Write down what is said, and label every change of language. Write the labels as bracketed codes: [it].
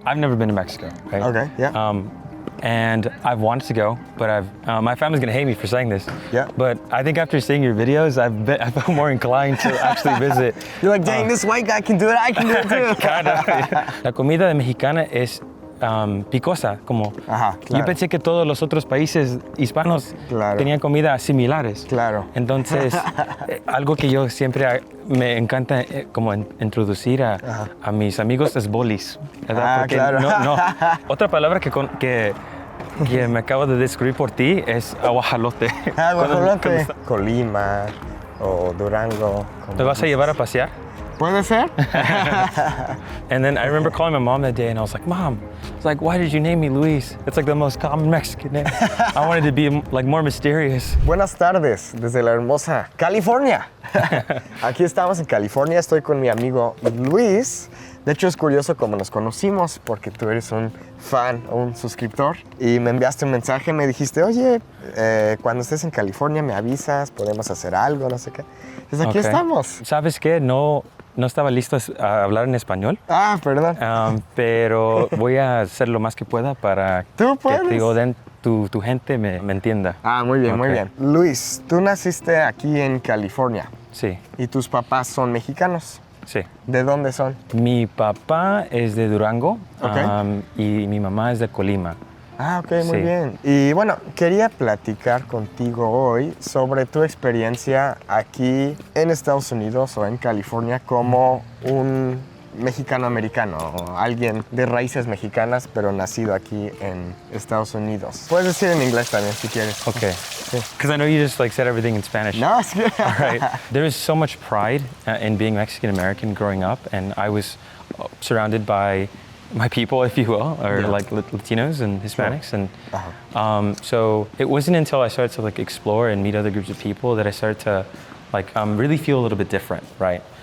[en] I've never been to Mexico, right? Okay, yeah. And I've wanted to go, but my family's gonna hate me for saying this. Yeah. But I think after seeing your videos, I felt more inclined to actually visit. You're like, dang, this white guy can do it, I can do it too. [es] Cara, la comida de mexicana es picosa, como Ajá, claro. yo pensé que todos los otros países hispanos Claro. tenían comidas similares. Claro. Entonces, algo que yo siempre me encanta como introducir a mis amigos es bolis, ¿verdad? Porque claro. no, otra palabra que me acabo de descubrir por ti es aguajalote. Guajolote. Colima o Durango. ¿Te vas a llevar a pasear? ¿Puede ser? [en] And then I remember calling my mom that day and I was like, Mom, it's like, why did you name me Luis? It's like the most common Mexican name. I wanted to be like more mysterious. [es] Buenas tardes desde la hermosa California. Aquí estamos en California, estoy con mi amigo Luis. De hecho es curioso cómo nos conocimos porque tú eres un fan, un suscriptor y me enviaste un mensaje, me dijiste, oye, cuando estés en California me avisas, podemos hacer algo, no sé qué. Entonces aquí estamos. ¿Sabes qué? No estaba listo a hablar en español. Ah, perdón. Pero voy a hacer lo más que pueda para ¿Tú puedes? que tu gente me entienda. Ah, muy bien, muy bien. Luis, tú naciste aquí en California. Sí. ¿Y tus papás son mexicanos? Sí. ¿De dónde son? Mi papá es de Durango Ok. y mi mamá es de Colima. Ah, ok, muy Sí. bien. Y bueno, quería platicar contigo hoy sobre tu experiencia aquí en Estados Unidos o en California como un mexicano-americano o alguien de raíces mexicanas pero nacido aquí en Estados Unidos. Puedes decir en inglés también si quieres. [en] Okay. Because I know you just like said everything in Spanish. [es] No, es que... [en] All right. There was so much pride in being Mexican American growing up, and I was surrounded by my people, if you will, or Yeah. like Latinos and Hispanics, Sure. and so it wasn't until I started to like explore and meet other groups of people that I started to like really feel a little bit different, right?